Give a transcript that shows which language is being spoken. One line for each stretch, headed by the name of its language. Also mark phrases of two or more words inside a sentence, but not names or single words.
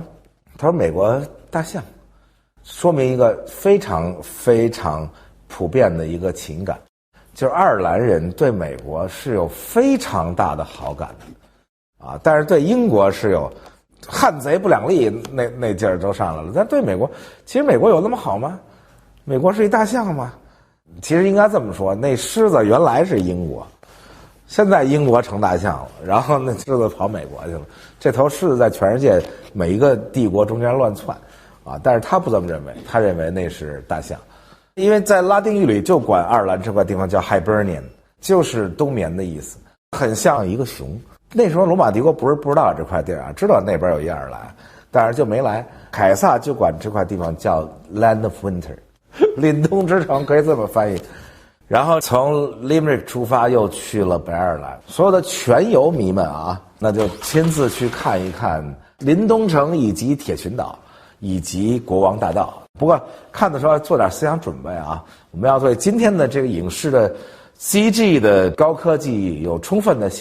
Chinese: 他說美國大象，說明一個非常非常普遍的一個情感， 就是愛爾蘭人对美國是有非常大的好感的，啊，但是对英国是有汉賊不兩立那劲兒都上來了。但对美國，其實美國有那麼好嗎？美國是一大象吗？其實應該這麼說，那獅子原來是英國，現在英國成大象了，然後那獅子跑美國去了。這頭獅子在全世界每一個帝國中間亂竄，啊，但是他不這麼認為，他認為那是大象。因為在拉丁語裡就管爱爾蘭這塊地方叫 Hibernian， 就是冬眠的意思，很像一個熊。那时候羅馬帝國不知道這塊地儿啊，知道那邊有一愛爾蘭，但是就沒來。凱撒就管這塊地方叫
English: Land of Winter，
Chinese: 凛冬之城可以這麼翻譯。然後從 Limerick 出發又去了北愛爾蘭，所有的全游迷們啊，那就親自去看一看林東城以及鐵群島以及国王大道。不過看的时候要做點思想準備啊，我們要对今天的这个影视的 CG 的高科技有充分的